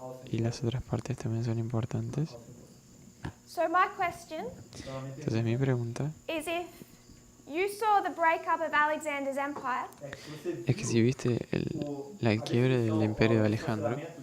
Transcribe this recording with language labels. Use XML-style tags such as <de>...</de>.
<es>Y las otras partes también son importantes.</es> <en>So my question</en> <es>Entonces mi pregunta</es> <en>is, if you saw the breakup of Alexander's empire</en> <es>es que si viste la quiebre del imperio de Alejandro</es>